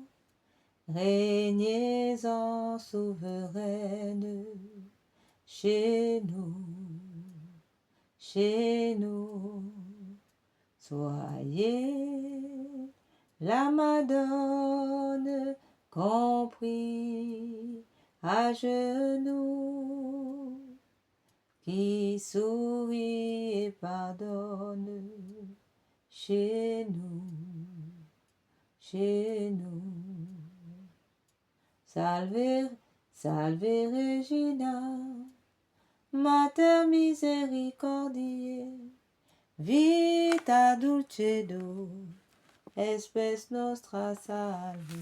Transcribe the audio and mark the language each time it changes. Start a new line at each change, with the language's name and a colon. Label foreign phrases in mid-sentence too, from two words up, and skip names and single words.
French: Régnez en souveraine, chez nous, soyez la Madone compris à genoux, qui sourit et pardonne, chez nous.
Latin: Salve, salve Regina, Mater misericordiae, vita dulcedo, espes nostra salve.